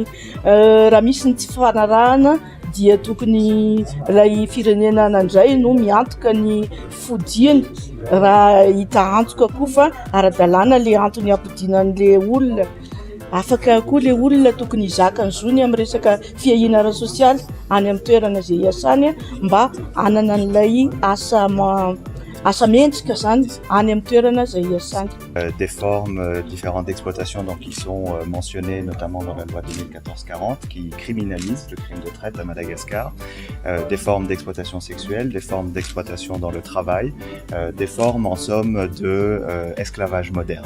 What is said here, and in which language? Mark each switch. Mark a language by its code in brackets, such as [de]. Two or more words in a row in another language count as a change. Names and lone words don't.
[mg] Raha misy ny tsy fanarahana dia tokony ilay firenena nandray no miantoka ny fodiany raha hita antoka koa fa ara-dalàna le antony ampidinan'le olona. Afaka koa le olona tokony hizaka ny zony amin'ny resaka fiahiana ara-sosialy any amin'ny toerana izay hiasany mba hanana an'ilay asa mendrika zany any amin'ny toerana izay hiasany. [fr] Des formes différentes d'exploitation donc, qui sont mentionnées notamment dans la loi 2014-40 qui criminalise le crime de traite à Madagascar, des formes d'exploitation sexuelle, des formes d'exploitation dans le travail, des formes en somme de esclavage moderne.